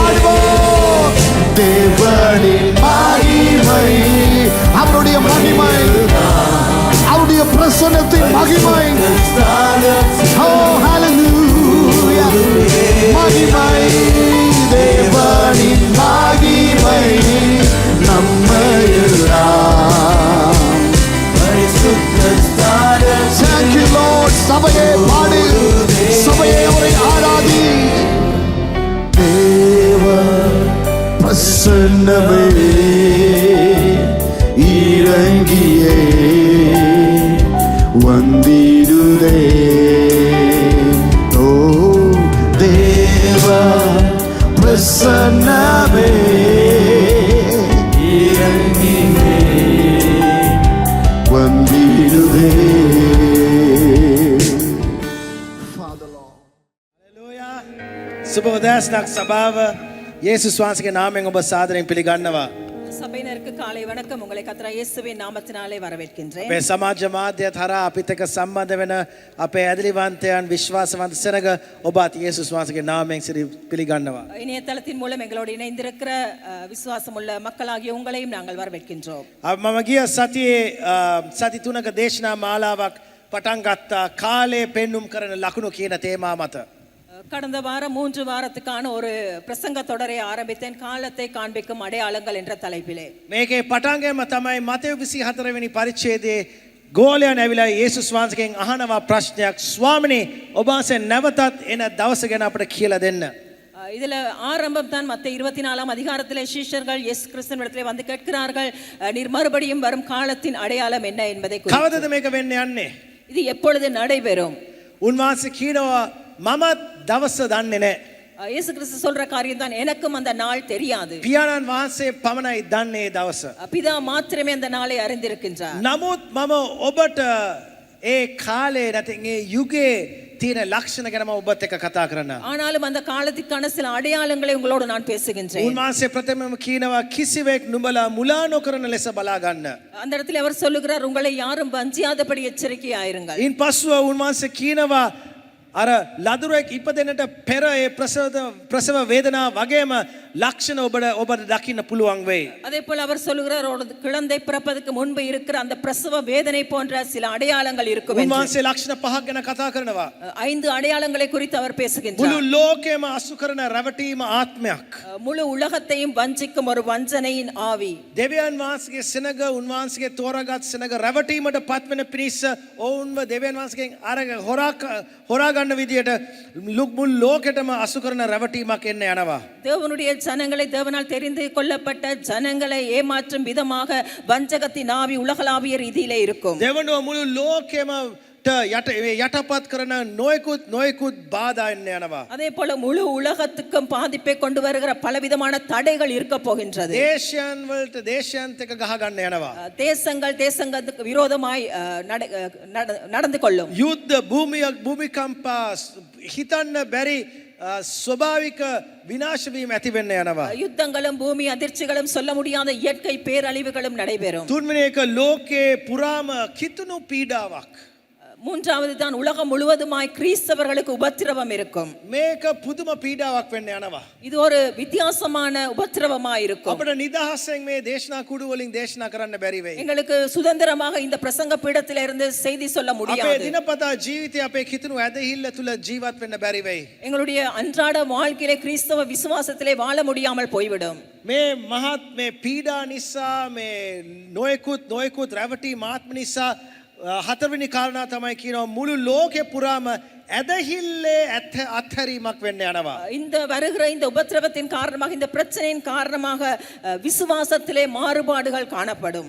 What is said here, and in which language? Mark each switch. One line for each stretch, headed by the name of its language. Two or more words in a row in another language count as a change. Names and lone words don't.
Tamil: தேவனின் மகிமை, அவருடைய மகிமை, அவருடைய பிரசன்னத்தின் மகிமை. ஓ ஹல்லேலூயா. மகிமை, தேவனின் மகிமை நம்ம எல்லாம் பரிசுத்த ஸ்தலத்தில்.
English: Thank you Lord.
Tamil: சபையே பாடு, சபையே அவரை ஆராதி. தேவ பிரசன்னமே இறங்கியே வந்திடுதே. ஓ தேவ பிரசன்னமே இறங்கியே வந்திடுதே.
Sinhala: සුබ උදෑසනක් සභාව යේසුස් වහන්සේගේ නාමයෙන් ඔබ සාදරයෙන් පිළිගන්නවා.
Tamil: சபையினருக்கு காலை வணக்கம். உங்களை கர்த்தர் இயேசுவின் நாமத்தினாலே வரவேற்கின்றேன்.
Sinhala: අපේ සමාජ මාධ්‍යත් හරහා අපිත් එක්ක සම්බන්ධ වෙන අපේ ඇදලිවන්තයන් විශ්වාසවන්ත සෙනග ඔබත් යේසුස් වහන්සේගේ නාමයෙන් පිළිගන්නවා.
Tamil: இணையதளத்தின் மூலம் எங்களோடு இணைந்திருக்கிற விசுவாசமுள்ள மக்களாகிய உங்களையும் நாங்கள் வரவேற்கின்றோம்.
Sinhala: මම ගිය සතියේ සති 3ක දේශනා මාලාවක් පටන් ගත්තා කාලය පෙන්눔 කරන ලකුණු කියන තේමා මත.
Tamil: கடந்த வாரம் 3 வாரத்துக்கான ஒரு பிரசங்க தொடரை ஆரம்பித்தேன். காலத்தை காண்பிக்கும் அடையாளங்கள் என்ற தலைப்பிலே.
Sinhala: මේකේ පටන්ගේම තමයි මතෙව් 24 වෙනි පරිච්ඡේදයේ ගෝලයන් ඇවිල්ලා යේසුස් වහන්සේගෙන් අහනවා ප්‍රශ්නයක්. ස්වාමිනේ ඔබ වහන්සේ නැවතත් එන දවස ගැන අපට කියලා දෙන්න.
Tamil: இதுல ஆரம்பம் தான் மத்த 24ஆம் அதிகாரத்திலே சீஷர்கள் இயேசு கிறிஸ்துவினிடத்திலே வந்து கேட்கிறார்கள், நீர் மறுபடியும் வரும் காலத்தின் அடையாளம் என்ன என்பதை குறித்து.
Sinhala: කවදද මේක වෙන්න යන්නේ?
Tamil: இது எப்பொழுது நடைபெறும்?
Sinhala: උන්වහන්සේ කියනවා මමත් දවස දන්නේ නැහැ.
Tamil: இயேசு கிறிஸ்து சொல்ற காரியம் தான், எனக்கும் அந்த நாள் தெரியாது.
Sinhala: පියාණන් වහන්සේ පමණයි දන්නේ දවස.
Tamil: பிதா மாத்திரமே அந்த நாளை அறிந்திருக்கின்றார்.
Sinhala: නමුත් මම ඔබට ඒ කාලේ නැතිනම් ඒ යුගයේ තියෙන ලක්ෂණ ගැන මම ඔබත් එක්ක කතා කරනවා.
Tamil: ஆனாலும் அந்த காலத்துக்கான சில அடையாளங்களை உங்களோடு நான் பேசுகின்றேன்.
Sinhala: උන්වහන්සේ ප්‍රථමම කියනවා කිසිවෙක් නුඹලා මුලා නොකරන ලෙස බලා ගන්න.
Tamil: அந்த இடத்துல அவர் சொல்லுகிறார், உங்களை யாரும் வஞ்சியாதபடி எச்சரிக்கையாயிருங்கள்.
Sinhala: ඉන් පස්සුව උන්වහන්සේ කියනවා අර ලදරුවෙක් ඉපදෙන්නට පෙර ඒ ප්‍රසව වේදනා වගේම ලක්ෂණ ඔබට දකින්න පුළුවන් වෙයි.
Tamil: அதே போல அவர் சொல்லுகிறார் ஒரு குழந்தை பிறப்பதற்கு முன்பு இருக்கிற அந்த பிரசவ வேதனை போன்ற சில அடையாளங்கள் இருக்கும் என்று.
Sinhala: උන්වහන්සේ ලක්ෂණ පහක් ගැන කතා කරනවා.
Tamil: 5 අடையாளங்களை குறித்து அவர் பேசுகின்றார்.
Sinhala: මුළු ලෝකෙම අසු කරන රැවටීම ආත්මයක්.
Tamil: முழு உலகத்தையும் வஞ்சிக்கும் ஒரு வஞ்சனையின் ஆவி.
Sinhala: දෙවියන් වහන්සේගේ සෙනග උන්වහන්සේගේ තෝරාගත් සෙනග රැවටීමට පත්වෙන පිණිස ඔවුන්ව දෙවියන් වහන්සේගෙන් අරගෙන හොරා ගන්න විදියට මුළු ලෝකෙටම අසු කරන රැවටීමක් එන්න යනවා.
Tamil: தேவனுடைய ஜனங்களை தேவனால் தெரிந்து கொள்ளப்பட்ட ஜனங்களை ஏமாற்றும் விதமாக வஞ்சகத்தின் ஆவி உலகளாவிய ரீதியிலே இருக்கும்.
Sinhala: දෙවනුව මුළු ලෝකෙම යටපත් කරන නොයෙකුත් බාධා එන්න යනවා.
Tamil: அதே போல முழு உலகத்துக்கும் பாதிப்பை கொண்டு வருகிற பலவிதமான தடைகள் இருக்க போகின்றது.
Sinhala: දේශයන් වලට දේශයන්ත් එක ගහ ගන්න යනවා.
Tamil: தேசங்களுக்கு விரோதமாய் நடந்து கொள்ளும்.
Sinhala: යුද්ධ භූමිකම්පා හිතන්න බැරි ස්වභාවික විනාශ වීම ඇති වෙන්න යනවා.
Tamil: யுத்தங்களும் பூமி அதிர்ச்சிகளும் சொல்ல முடியாத இயற்கை பேரழிவுகளும் நடைபெறும்.
Sinhala: තුන්වෙනි එක ලෝකේ පුරාම කිතුණු පීඩාවක්.
Tamil: மூன்றாவது தான் உலகம் முழுவதுமாய் கிறிஸ்தவர்களுக்கு உபத்திரவம் இருக்கும்.
Sinhala: මේක පුදුම පීඩාවක් වෙන්න යනවා.
Tamil: இது ஒரு வித்தியாசமான உபத்திரவமாய் இருக்கும்.
Sinhala: අපිට නිදහසෙන් මේ දේශනා කුඩු වලින් දේශනා කරන්න බැරි වෙයි.
Tamil: எங்களுக்கு சுதந்திரமாக இந்த பிரசங்க பீடத்திலே இருந்து செய்தி சொல்ல
Sinhala: අපේ
Tamil: முடியாது.
Sinhala: දිනපතා ජීවිතේ අපේ කිතුණු ඇදහිල්ල තුල ජීවත් වෙන්න බැරි වෙයි.
Tamil: எங்களுடைய அன்றாட வாழ்க்கையிலே கிறிஸ்தவ விசுவாசத்திலே வாழ முடியாமல் போய்விடும்.
Sinhala: මේ මහත් මේ පීඩා නිසා මේ නොයෙකුත් රැවටි මාත්ම නිසා හතරවෙනි කාරණා තමයි කියනවා මුළු ලෝකේ පුරාම ඇදහිල්ලේ අත්හැරීමක් වෙන්න යනවා.
Tamil: இந்த வருகிற இந்த உபத்திரவத்தின் காரணமாக இந்த பிரச்சனையின் காரணமாக விசுவாசத்திலே மாறுபாடுகள் காணப்படும்.